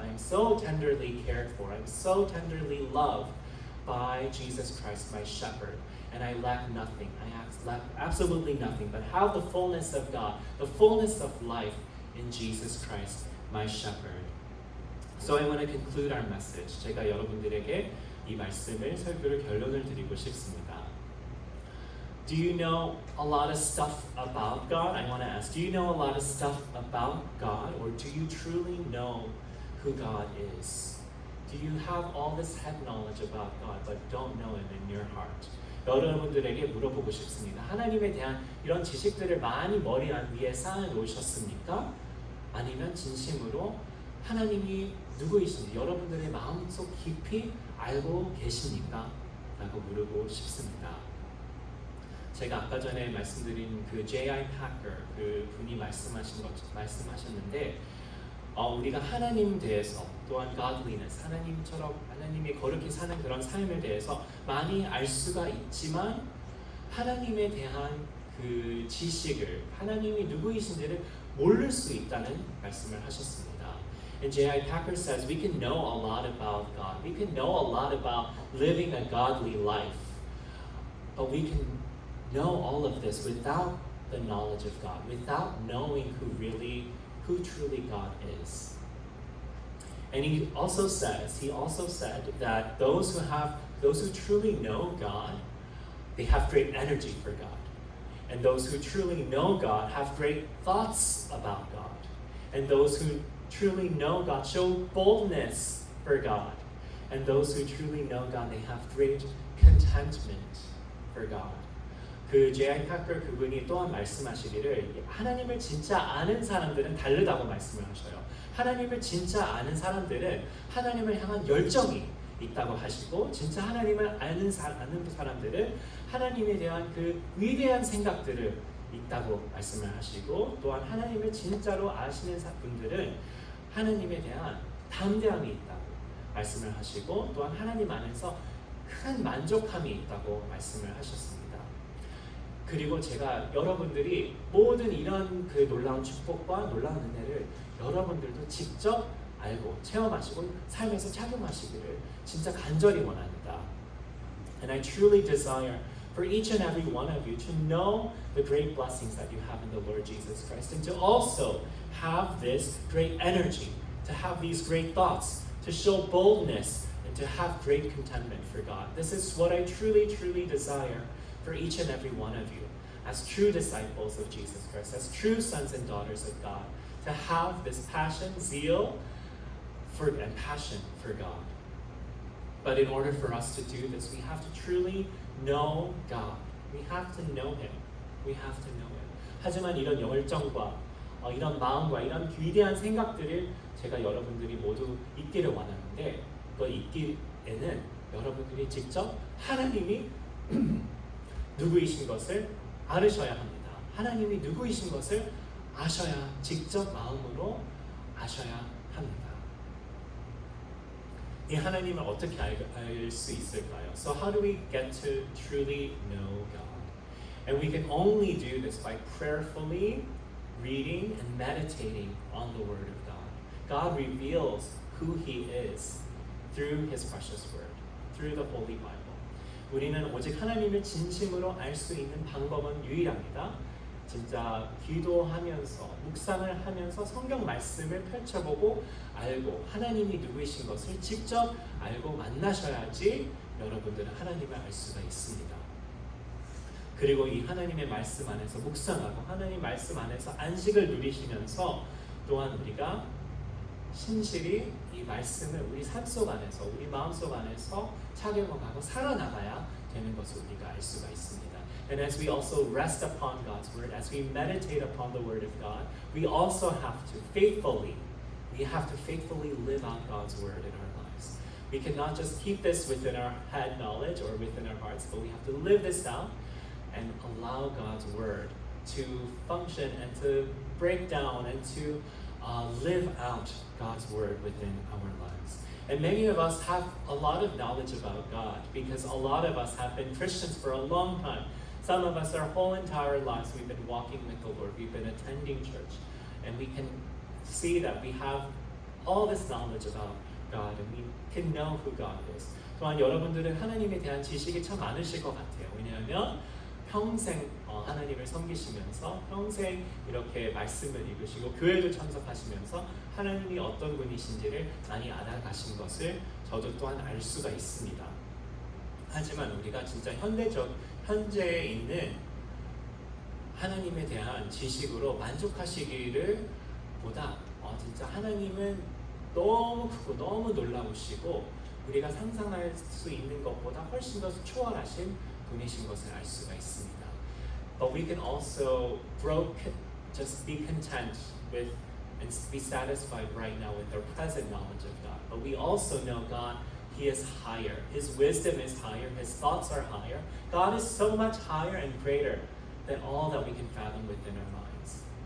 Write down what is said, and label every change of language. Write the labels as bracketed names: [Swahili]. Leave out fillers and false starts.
[English] I am so tenderly cared for. I'm so tenderly loved by Jesus Christ, my shepherd, and I lack nothing. I lack absolutely nothing, but have the fullness of God, the fullness of life in Jesus Christ, my shepherd. So I want to conclude our message. [Korean] 제가 여러분들에게 이 말씀을 설교를 결론을 드리고 싶습니다. [English] Do you know a lot of stuff about God? I want to ask, do you know a lot of stuff about God, or do you truly know who God is? Do you have all this head knowledge about God but don't know Him in your heart? [Korean] 여러분들에게 물어보고 싶습니다. 하나님에 대한 이런 지식들을 많이 머리 위에 쌓아 놓으셨습니까? 아니면 진심으로 하나님이 누구이신지 여러분들의 마음속 깊이 알고 계십니까? 라고 물어보고 싶습니다. 제가 아까 전에 말씀드린 그 J.I. Packer 그 분이 말씀하셨는데 우리가 하나님 대해서 또한 godliness, 하나님처럼 하나님이 거룩히 사는 그런 삶에 대해서 많이 알 수가 있지만 하나님에 대한 그 지식을 하나님이 누구이신지를 모를 수 있다는 말씀을 하셨습니다. [English] And J.I. Packer says we can know a lot about God. We can know a lot about living a godly life. But we can know all of this without the knowledge of God, without knowing who truly God is. And he also said that those who truly know God, they have great energy for God. And those who truly know God have great thoughts about God. And those who truly know God show boldness for God. And those who truly know God, they have great contentment for God. [Korean] 그 J.I. Packer 그분이 또한 말씀하시기를 하나님을 진짜 아는 사람들은 다르다고 말씀을 하셔요. 하나님을 진짜 아는 사람들은 하나님을 향한 열정이 있다고 하시고 진짜 하나님을 아는 사람들은 하나님에 대한 그 위대한 생각들을 있다고 말씀을 하시고 또한 하나님을 진짜로 아시는 분들은 하나님에 대한 담대함이 있다고 말씀을 하시고 또한 하나님 안에서 큰 만족함이 있다고 말씀을 하셨습니다. 그리고 제가 여러분들이 모든 이런 그 놀라운 축복과 놀라운 은혜를 여러분들도 직접 알고 체험하시고 삶에서 착용하시기를 진짜 간절히 원합니다. [English] And I truly desire for each and every one of you to know the great blessings that you have in the Lord Jesus Christ and to also have this great energy, to have these great thoughts, to show boldness and to have great contentment for God. This is what I truly, truly desire for each and every one of you as true disciples of Jesus Christ, as true sons and daughters of God, to have this passion, zeal, and passion for God. But in order for us to do this, we have to truly know God. We have to know Him. We have to know Him. [Korean] 하지만 이런 열정과 이런 마음과 이런 위대한 생각들을 제가 여러분들이 모두 있기를 원하는데 그 있기에는 여러분들이 직접 하나님이 누구이신 것을 알으셔야 합니다. 하나님이 누구이신 것을 아셔야 직접 마음으로 아셔야 합니다. 이 하나님을 어떻게 알 수 있을까요? [English] So how do we get to truly know God? And we can only do this by prayerfully reading and meditating on the Word of God. God reveals who He is through His precious Word, through the Holy Bible. [Korean] 우리는 오직 하나님을 진심으로 알 수 있는 방법은 유일합니다. 진짜 기도하면서 묵상을 하면서 성경 말씀을 펼쳐보고 알고 하나님이 누구이신 것을 직접 알고 만나셔야지 여러분들은 하나님을 알 수가 있습니다. 그리고 이 하나님의 말씀 안에서 묵상하고 하나님 말씀 안에서 안식을 누리시면서 또한 우리가 신실히 이 말씀을 우리 삶 속 안에서 우리 마음 속 안에서 착용하고 살아나가야 되는 것을 우리가 알 수가 있습니다. [English] And as we also rest upon God's word, as we meditate upon the word of God, we also have to faithfully live out God's word in our lives. We cannot just keep this within our head knowledge or within our hearts, but we have to live this out and allow God's word to function and to break down and to live out God's word within our lives. And many of us have a lot of knowledge about God because a lot of us have been Christians for a long time. Some of us, our whole entire lives, we've been walking with the Lord. We've been attending church. And we can see that we have all this knowledge about God and we can know who God is. [Korean] 또한 여러분들은 하나님에 대한 지식이 참 많으실 것 같아요. 왜냐하면 평생 하나님을 섬기시면서 평생 이렇게 말씀을 읽으시고 교회도 참석하시면서 하나님이 어떤 분이신지를 많이 알아가신 것을 저도 또한 알 수가 있습니다. 하지만 우리가 진짜 현재에 있는 하나님에 대한 지식으로 만족하시기를 보다 진짜 하나님은 너무 크고 너무 놀라우시고 우리가 상상할 수 있는 것보다 훨씬 더 초월하신 분이신 것을 알 수가 있습니다. [English] But we can also just be content with and be satisfied right now with our present knowledge of God. But we also know God, He is higher. His wisdom is higher. His thoughts are higher. God is so much higher and greater than all that we can fathom within our minds.